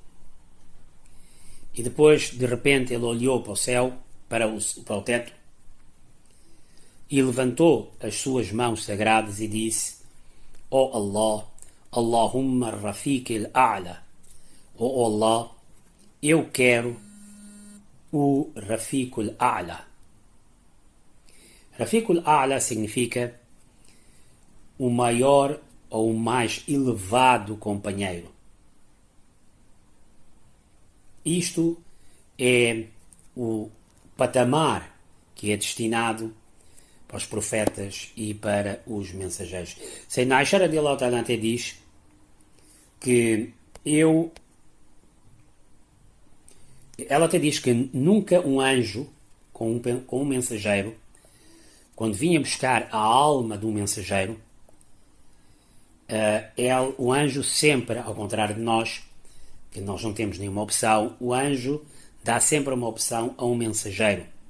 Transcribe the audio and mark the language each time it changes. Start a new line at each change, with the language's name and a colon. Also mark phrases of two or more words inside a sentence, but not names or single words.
Portuguese: E depois, de repente, ele olhou para o céu, para o teto, e levantou as suas mãos sagradas e disse:
Arabic: "يا الله، اللهم الرفيق الأعلى، يا الله,
Portuguese: eu quero o
Arabic: الرفيق الأعلى." الرفيق الأعلى
Portuguese: significa o maior ou o mais elevado companheiro. Isto é o patamar que é destinado para os profetas e para os mensageiros. Sayyidina Aisha
Arabic: رضي الله تعالى
Portuguese: até diz que ela até diz que nunca um anjo com um mensageiro, quando vinha buscar a alma de um mensageiro, o anjo sempre, ao contrário de nós, que nós não temos nenhuma opção, o anjo dá sempre uma opção a um mensageiro.